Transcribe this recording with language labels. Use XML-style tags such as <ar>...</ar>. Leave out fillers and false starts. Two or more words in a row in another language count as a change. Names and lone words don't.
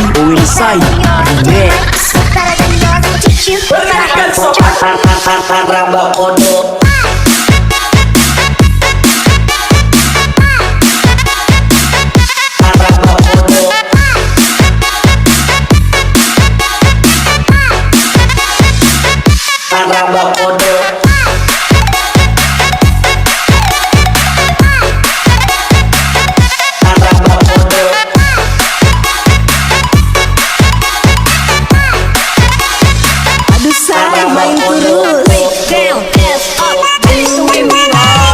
<en>We will say next.</en> <id>Raba kodok. Raba kodok. Main terus.</id> <en>Down, ass up, that's the way we roll.</en>